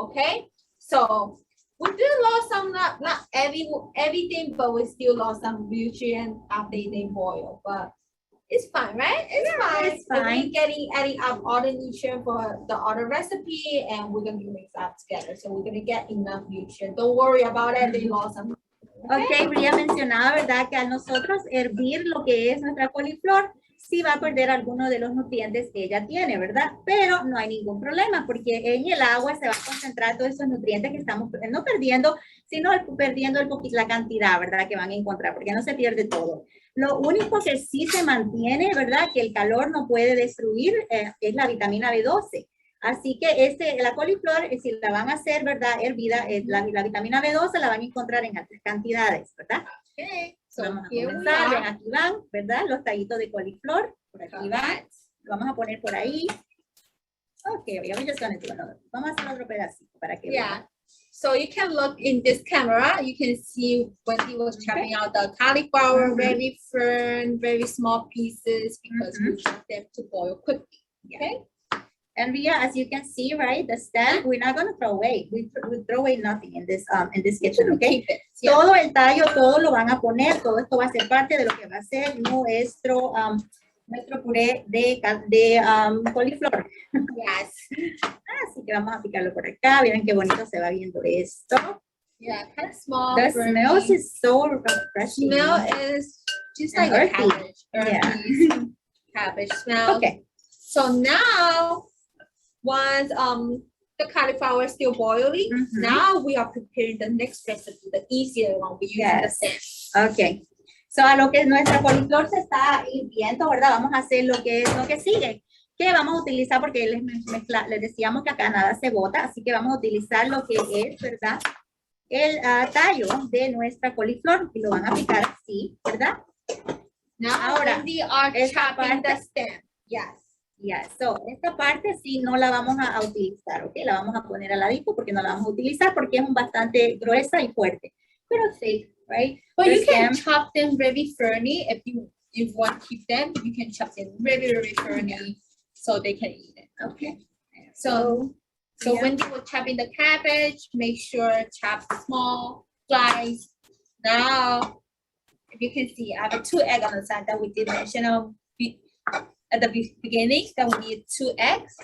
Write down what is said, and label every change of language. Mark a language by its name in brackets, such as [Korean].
[English] Okay, so we do lose some, not everything, but we still lost some nutrient after they boil. But it's fine, right? It's fine. We're adding up all the nutrient for the other recipe, and we're gonna mix that together. So we're gonna get enough nutrient. Don't worry about it. They lost some. [Spanish] Ok, Bria mencionaba, ¿verdad? Que al nosotros hervir lo que es nuestra coliflor, sí va a perder algunos de los nutrientes que ella tiene, ¿verdad? Pero no hay ningún problema porque en el agua se va a concentrar todos esos nutrientes que estamos no perdiendo, sino perdiendo la cantidad, ¿verdad? Que van a encontrar, porque no se pierde todo. Lo único que sí se mantiene, ¿verdad? Que el calor no puede destruir es la vitamina B12. Así que la coliflor, si la van a hacer, ¿verdad? Hervida, la vitamina B12 la van a encontrar en altas cantidades, ¿verdad? [English] Okay. So [Spanish] vamos a comenzar, ven, aquí van, ¿verdad? Los tallitos de coliflor, por aquí van. Lo vamos a poner por ahí. Ok, vamos a hacer otro pedacito para que vean. [English] So you can look in this camera, you can see when he was chopping out the cauliflower, very firm, very small pieces because we want them to boil quickly, okay? And Ria, as you can see, right, the stem, we're not going to throw away. We throw away nothing in this kitchen, okay? [Spanish] Todo el tallo, todo lo van a poner, todo esto va a ser parte de lo que va a ser nuestro nuestro puré de coliflor. [English] Yes. [Spanish] Así que vamos a picarlo por acá. Miren qué bonito se va viendo esto. [English] Yeah, kind of small. The for smells me. is so refreshing. Smell is just And like a earthy. cabbage. Yeah. Earthy cabbage smell. Okay. So now, once the cauliflower is still boiling, now we are preparing the next recipe, the easier one. We use the stem. Okay. [Spanish] So a lo que nuestra coliflor se está hirviendo, ¿verdad? Vamos a hacer lo que sigue. Que vamos a utilizar, porque les decíamos que acá nada se bota, así que vamos a utilizar lo que es, ¿verdad? El tallo de nuestra coliflor y lo van a picar así, ¿verdad? [English] Now [Spanish] ahora [English] we are chopping the stem. Yes. Yeah, so [Spanish] esta parte sí no la vamos a utilizar, ¿ok? La vamos a poner al ladito porque no la vamos a utilizar porque es bastante gruesa y fuerte. Pero sí, right? [English] But you can chop them very firmly if you want to keep them. You can chop them very firmly so they can eat it. Okay. So when you were chopping the cabbage, make sure chop small slice. Now, if you can see, I have 2 eggs on the side that we did mention at the beginning that we need 2 eggs.